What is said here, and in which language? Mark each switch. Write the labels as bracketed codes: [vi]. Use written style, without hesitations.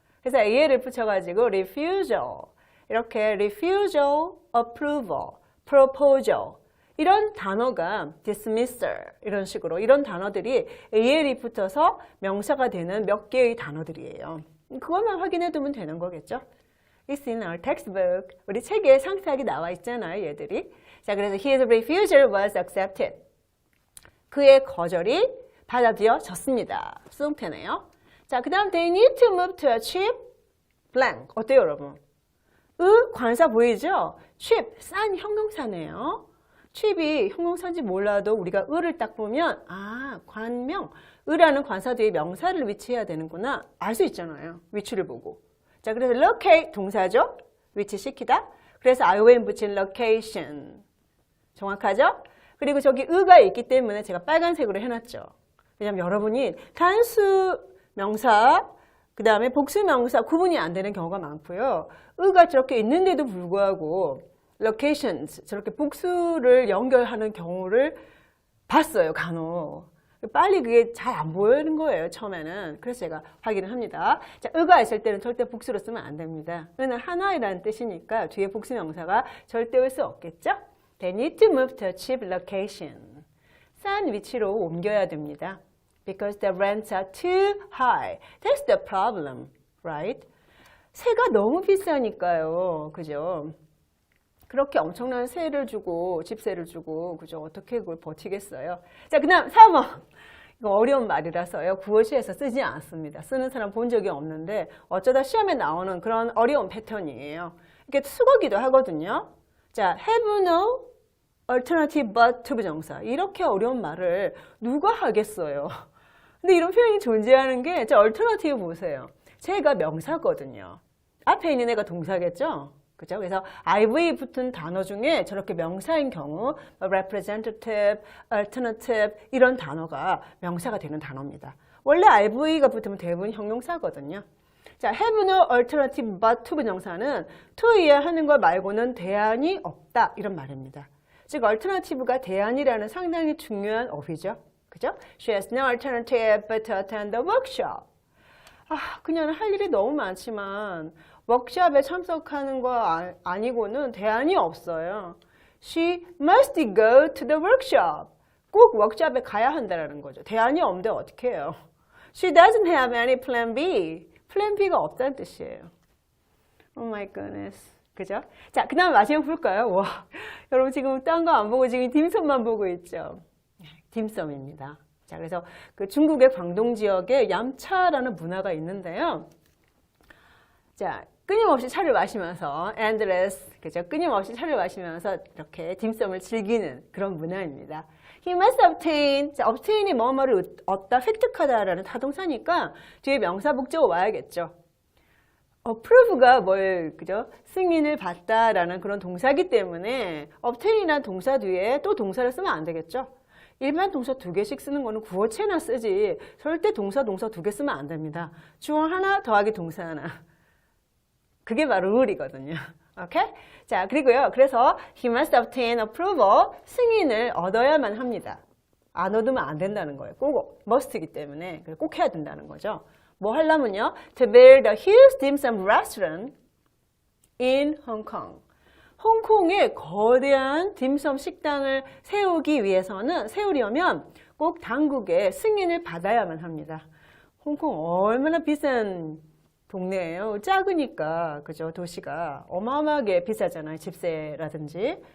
[ko] 그래서 AL을 붙여가지고 refusal 이렇게 refusal, approval, proposal 이런 단어가 dismissal 이런 식으로 이런 단어들이 AL이 붙어서 명사가 되는 몇 개의 단어들이에요. 그것만 확인해 두면 되는 거겠죠. [en] It's in our textbook. [ko] 우리 책에 상세하게 나와 있잖아요, 얘들이. 자, 그래서 [en] his refusal was accepted. [ko] 그의 거절이 받아들여졌습니다. 수동태네요. 자, 그 다음 [en] they need to move to a cheap blank. [ko] 어때요, 여러분? 관사 보이죠? cheap, 싼 형용사네요. cheap이 형용사인지 몰라도 우리가 를 딱 보면 관명, 라는 관사 뒤에 명사를 위치해야 되는구나. 알 수 있잖아요. 위치를 보고. 자, 그래서 locate 동사죠. 위치시키다. 그래서 ION 붙인 location. 정확하죠? 그리고 저기 가 있기 때문에 제가 빨간색으로 해놨죠. 왜냐면 여러분이 단수 명사, 그 다음에 복수 명사 구분이 안 되는 경우가 많고요. 가 저렇게 있는데도 불구하고 locations, 저렇게 복수를 연결하는 경우를 봤어요, 간혹. 빨리 그게 잘 안 보이는 거예요, 처음에는. 그래서 제가 확인을 합니다. 자, 가 있을 때는 절대 복수로 쓰면 안 됩니다. 는 하나이라는 뜻이니까 뒤에 복수 명사가 절대 올 수 없겠죠? [en] They need to move to a cheap location. [ko] 싼 위치로 옮겨야 됩니다. [en] Because the rents are too high. That's the problem, right? [ko] 세가 너무 비싸니까요, 그죠? 그렇게 엄청난 세를 주고, 집세를 주고, 그죠? 어떻게 그걸 버티겠어요? 자, 그 다음 3번. 이거 어려운 말이라서요. 구어시에서 쓰지 않습니다. 쓰는 사람 본 적이 없는데 어쩌다 시험에 나오는 그런 어려운 패턴이에요. 이게 수거기도 하거든요. [en] 자, have no alternative but to 부정사. [ko] 이렇게 어려운 말을 누가 하겠어요? 근데 이런 표현이 존재하는 게, 자, alternative 보세요. 제가 명사거든요. 앞에 있는 애가 동사겠죠? 그죠? 그래서 IV 붙은 단어 중에 저렇게 명사인 경우 representative, alternative 이런 단어가 명사가 되는 단어입니다. 원래 IV가 붙으면 대부분 형용사거든요. 자, have no alternative but to 부정사는 to이야 하는 것 말고는 대안이 없다 이런 말입니다. 즉 alternative가 대안이라는 상당히 중요한 어휘죠. 그죠? [en] She has no alternative but to attend the workshop. [ko] 그녀는 할 일이 너무 많지만 워크숍에 참석하는 거 아니고는 대안이 없어요. [en] She must go to the workshop. [ko] 꼭 워크숍에 가야 한다는 거죠. 대안이 없는데 어떻게 해요? [en] She doesn't have any plan B. [ko] 플랜 B가 없다는 뜻이에요. [en] Oh my goodness. [ko] 그죠? 자, 그 다음 마지막 볼까요? 와, 여러분 지금 딴 거 안 보고 지금 딤섬만 보고 있죠? 딤섬입니다. 자, 그래서 그 중국의 광동 지역에 얌차라는 문화가 있는데요. 자, 끊임없이 차를 마시면서 endless, 그죠? 끊임없이 차를 마시면서 이렇게 딤섬을 즐기는 그런 문화입니다. [en] He must obtain. [ko] 자, obtain이 뭐뭐를 얻다, 획득하다라는 타동사니까 뒤에 명사 복제가 와야겠죠. approve가 그죠? 승인을 받다라는 그런 동사이기 때문에 obtain이라는 동사 뒤에 또 동사를 쓰면 안 되겠죠. 일반 동사 2개씩 쓰는 거는 구어체나 쓰지 절대 동사 두 개 쓰면 안 됩니다. 주어 하나 더하기 동사 하나. 그게 바로 룰이거든요. 오케이? 자, 그리고요. 그래서 [en] he must obtain approval. [ko] 승인을 얻어야만 합니다. 안 얻으면 안 된다는 거예요. 꼭 must이기 때문에 꼭 해야 된다는 거죠. 뭐 하려면요? [en] To build a huge dim sum restaurant in Hong Kong. [ko] 홍콩에 거대한 딤섬 식당을 세우려면 꼭 당국의 승인을 받아야만 합니다. 홍콩 얼마나 비싼 동네예요. 작으니까, 그죠? 도시가 어마어마하게 비싸잖아요. 집세라든지.